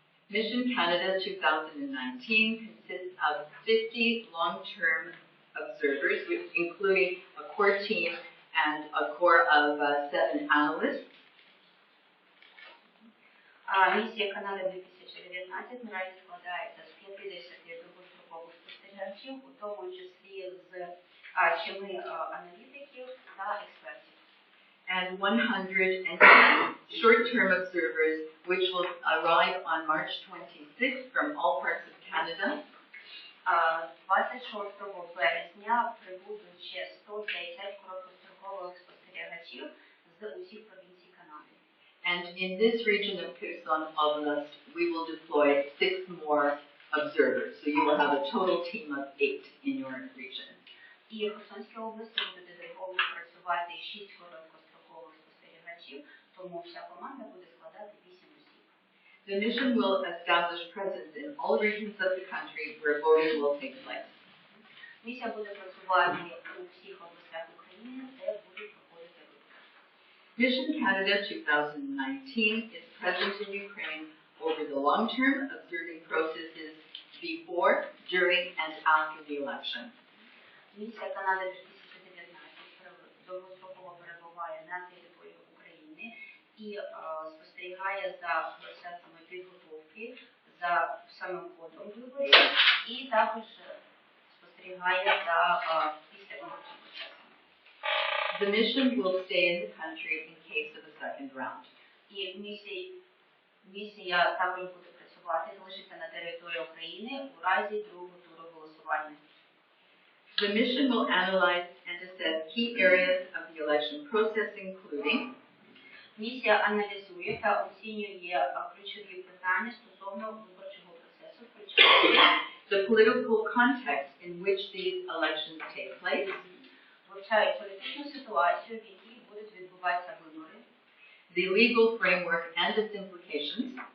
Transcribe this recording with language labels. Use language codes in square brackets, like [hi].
[en] Mission Canada 2019 consists of 50 long-term observers, including a core team and a core of 7 analysts. [uk] Місія Канади 2019 наразі складається з 50 довгострокових спостерігачів, у тому числі з 7 аналітиків та експертів. [en] And 110 short-term observers, which will arrive on March 26th from all parts of Canada. [uk] 26 березня прибудуть ще 110 короткострокових спостерігачів з усіх провінцій Канади. [en] And in this region of Hерсон, Oblast, we will deploy 6 more observers. So you will have a total team of 8 in your region. [uk] І в Херсонській області буде додатково працювати 6 короткострокових спостерігачів, тому вся команда буде складати 8 осіб. [en] The mission will establish presence in all regions of the country where voting will take place. [uk] Місія буде працювати у всіх областях України, де будуть проходити вибори. [en] Mission Canada 2019 is present in Ukraine over the long term, observing processes before, during, and after the election. [uk] Місія Канади 2019 довгостроково перебуває на території України і спостерігає за процесами підготовки, за самим ходом виборів і також спостерігає за післявиборчим процесом. [en] The mission will stay in the country in case of a second round. [uk] І місія також буде працювати, залишиться на території України у разі другого туру голосування. [en] The mission will analyze and assess key areas of the election process, including [uk] Місія аналізує та оцінює ключові питання стосовно виборчого процесу, включаючи [en] the political context in which these elections take place, [uk] вивчають політичну ситуацію, в якій будуть відбуватися вибори, [en] the legal framework and its implications,